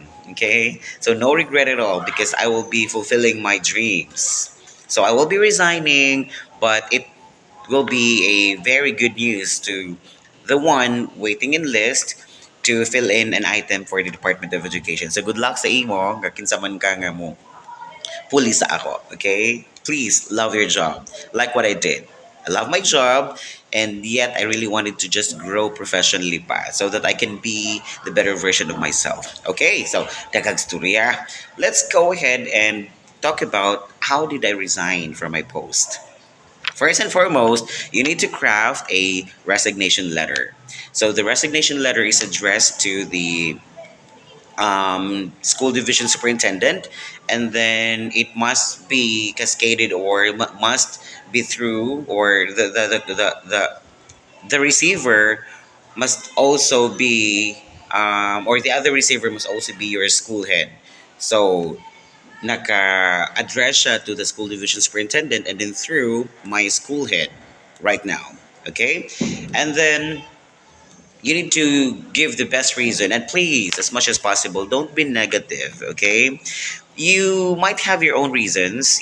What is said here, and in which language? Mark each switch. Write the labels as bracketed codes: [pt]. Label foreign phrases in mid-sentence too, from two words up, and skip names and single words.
[en] Okay? So, no regret at all because I will be fulfilling my dreams. So, I will be resigning, but it will be a very good news to the one waiting in list to fill in an item for the Department of Education. So, good luck [ceb] sa imo. Gakinsa man ka nga mo puli sa ako, [en] okay? Please love your job, like what I did. I love my job, and yet I really wanted to just grow professionally pa so that I can be the better version of myself. Okay, so [ceb] daghang storya. [en] Let's go ahead and talk about how did I resign from my post. First and foremost, you need to craft a resignation letter. So the resignation letter is addressed to the school division superintendent, and then it must be cascaded or must be through, or the receiver must also be, or the other receiver must also be your school head. So, [ceb] naka-address siya [en] to the school division superintendent and then through my school head right now. Okay? And then you need to give the best reason, and please, as much as possible, don't be negative. Okay, you might have your own reasons.